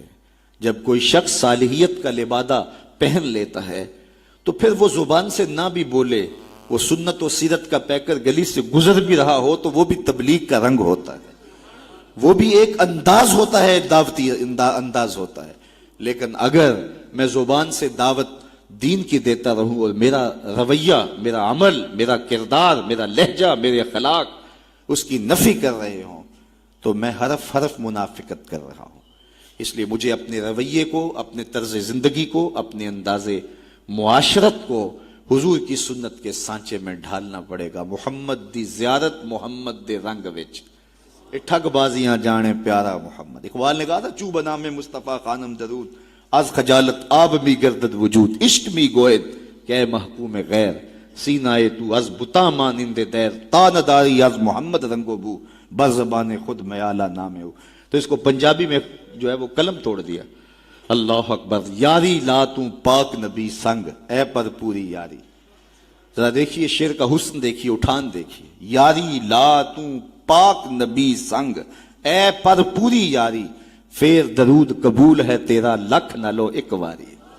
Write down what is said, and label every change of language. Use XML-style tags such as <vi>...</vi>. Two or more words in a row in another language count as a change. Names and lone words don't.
<ur>جب کوئی شخص صالحیت کا لبادہ پہن لیتا ہے تو پھر وہ زبان سے نہ بھی بولے، وہ سنت اور سیرت کا پیکر گلی سے گزر بھی رہا ہو تو وہ بھی تبلیغ کا رنگ ہوتا ہے، وہ بھی ایک انداز ہوتا ہے، دعوتی انداز ہوتا ہے. لیکن اگر میں زبان سے دعوت دین کی دیتا رہوں اور میرا رویہ، میرا عمل، میرا کردار، میرا لہجہ، میرے اخلاق اس کی نفی کر رہے ہوں تو میں حرف حرف منافقت کر رہا ہوں۔ اس لیے مجھے اپنے رویے کو، اپنے طرز زندگی کو، اپنے انداز معاشرت کو حضور کی سنت کے سانچے میں ڈھالنا پڑے گا۔</ur> <pa>محمد دی زیارت محمد دے رنگ وچ ٹھگ بازیاں جانے پیارا محمد۔</pa> <ur>اقبال نے کہا تھا</ur> <fa>چو بنام مصطفیٰ خانم درود از خجالت آب می گردد وجود، عشق می گوید کہ اے محکوم غیر، سینائے تو از بتا مانند دیر، تا نداری از محمد رنگ و بو، بر زبان خود میالہ نام ہو۔</fa> <ur>تو اس کو پنجابی میں جو ہے وہ قلم توڑ دیا۔</ur> <ar>اللہ اکبر،</ar> <pa>یاری لا تو پاک نبی سنگ، اے پر پوری یاری۔</pa> <ur>ذرا دیکھیے شعر کا حسن دیکھیے، اٹھان دیکھیے،</ur> <pa>یاری لا تو پاک نبی سنگ، اے پر پوری یاری، پھر درود قبول ہے تیرا لکھ نہ لو ایک واری۔</pa>